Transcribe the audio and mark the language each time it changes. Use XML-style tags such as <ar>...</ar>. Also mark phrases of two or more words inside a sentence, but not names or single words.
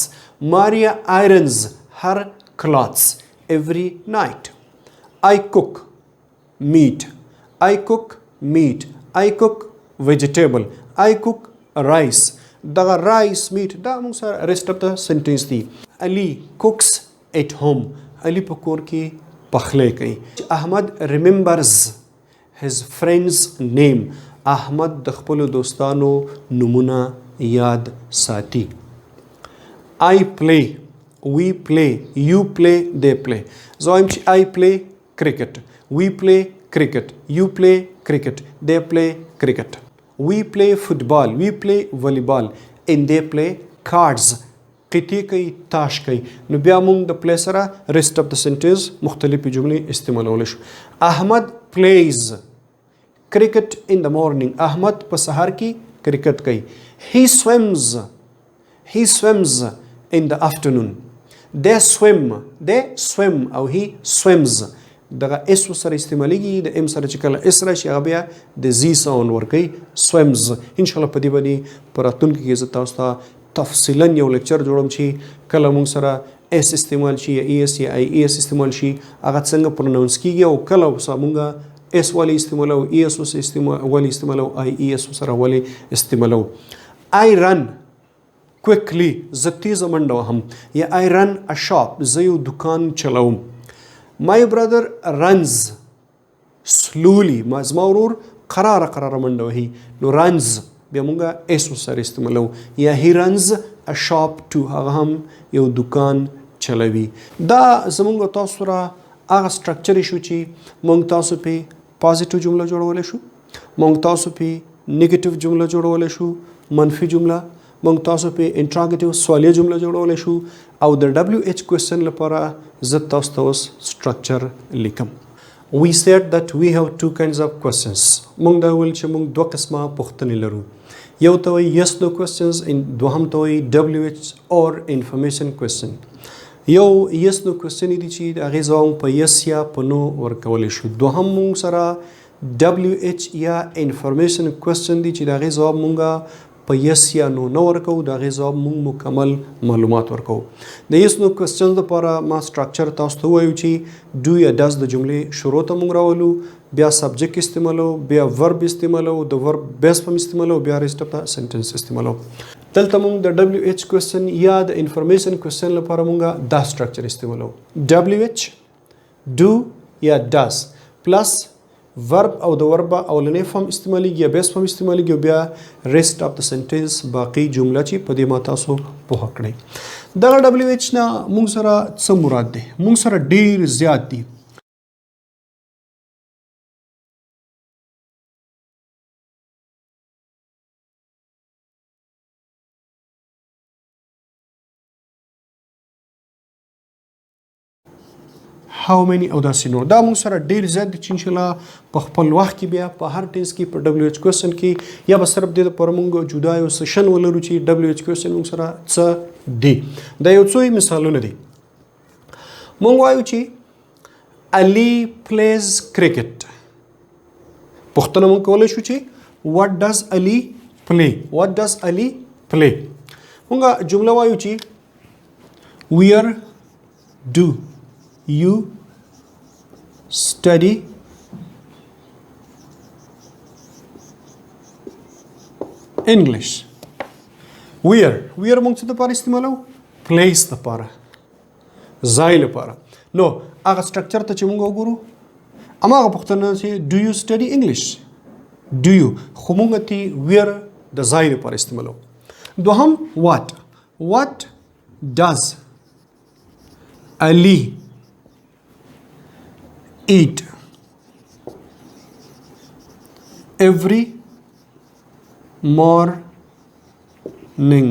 <en>Maria irons her clothes every night. I cook meat. I cook vegetable. I cook rice. دغه rice meat</en> <ps>دا موږ سره</ps> <en>rest of the sentence دی. Ali cooks at home.</en> <ps>Ali په کور کې پخلی کوي.</ps> <en>احمد remembers his friend's name.</en> <ps>احمد د خپلو دوستانو نومونه یاد ساتي.</ps> <en>I play, we play, you play, they play.</en> <ps>زه وایم چې</ps> <en>I play cricket, we play cricket, you play cricket, they play cricket. We play football, we play volleyball, and they play cards.</en> <ps>قطعی کوي تاش کوي. نو بیا موږ د play سره</ps> <en>rest of the sentence</en> <ps>مختلفې جملې استعمالولی شو.</ps> <en>احمد plays cricket in the morning.</en> <ps>احمد په سهار کې کرکټ کوي.</ps> <en>He swims in the afternoon. They swim او he swims.</en> <ps>دغه اس سره استعمالیږي د ام سره چې کله اس راشي هغه بیا د</ps> <en>z sound</en> <ps>ورکوي swims. ان شاء الله په دې باندې په راتلونکي کې زه تاسو ته تفصیلا یو لیکچر جوړم چې کله موږ سره اس استعمال شي یا ای اس یا ای اس استعمال شي هغه څنګه پروناونس کیږي او کله موږ اس والی استعمالو ای اس والی استعمالو ای اس سره والی استعمالو.</ps> <en>I run quickly.</en> <ps>زه تیزه منډه وهم.</ps> <en>یا I run a shop.</en> <ps>زه یو دکان چلوم.</ps> <en>My brother runs slowly.</en> <ps>زما ورور قراره منډه وهي. نو runs بیا مونږه اس سره استعمالو.</ps> <en>یا he runs a shop too.</en> <ps>هغه هم یو دکان چلوي. دا زمونږ تاسو سره هغه سټرکچر شو چې مونږ تاسو په پازیټیو جمله جوړولی شو، مونږ تاسو په نیگیټیو جمله جوړولی شو، منفي جمله، مونږ تاسو په انټراګیټیو سوالیه جمله جوړولی شو او د</ps> <en>WH question</en> <ps>لپاره زه تاسو ته اوس سټرکچر لیکم.</ps> <en>We said that we have two kinds of questions.</en> <ps>مونږ دا ویل چې مونږ دوه قسمه پوښتنې لرو. یو ته وایي</ps> <en>yes no questions،</en> <ps>دوهم ته وایي</ps> <en>WH or information question.</en> <ps>یو</ps> <en>yes no question</en> <ps>دی چې د هغې ځواب په yes یا په no ورکولی شو. دوهم مونږ سره WH یا</ps> <en>information question</en> <ps>دی چې د هغې ځواب مونږه په yes یا no نه ورکوو، د هغې ځواب مونږ مکمل معلومات ورکوو. د</ps> <en>yes no question</en> <ps>لپاره ما سټرکچر تاسو ته ووایو چې do یا does د جملې شروع ته مونږ راولو، بیا سبجیکټ استعمالو، بیا ورب استعمالو، د ورب بیس فارم استعمالو، بیا</ps> <en>rest of</en> <ps>د سنټنس استعمالو. دلته مونږ د</ps> <en>WH question</en> <ps>یا د</ps> <en>information question</en> <ps>لپاره مونږه دا سټرکچر استعمالو.</ps> <en>WH do</en> <ps>یا does پلس ورب او د ورب اولنی فارم استعمالیږي یا بیس فارم استعمالیږي او بیا</ps> <en>rest of</en> <ps>د سنټنس باقی جمله چې په دې ما تاسو پوهه کړئ. دغه WH نه مونږ سره څه مراد دی؟ مونږ سره ډیر زیات دي.</ps> <en>how many</en> <ps>او داسې نور. دا موږ سره ډیر زیات دي چې انشاءالله په خپل وخت کې بیا په هر ټینس کې په</ps> <en>WH question</en> <ps>کې یا به صرف دې دپاره موږ جدا یو سیشن ولرو چې</ps> <en>WH question</en> <ps>موږ سره څه دي. دا یو څو مثالونه دي. موږ وایو چې</ps> <en>Ali plays cricket.</en> <ps>پوښتنه موږ کولی شو چې</ps> <en>what does Ali play. what does Ali play.</en> <ps>موږ جمله وایو چې</ps> <en>where do you study English.</en> <ps>where موږ څه دپاره استعمالو؟ place دپاره، ځای لپاره. نو هغه سټرکچر ته چې موږ وګورو هماغه پوښتنه چې</ps> <en>do you study English. do you</en> <ps>خو موږ ته where د ځای لپاره استعمالو.</ps> <en>دوهم what does Ali eat every morning?</en>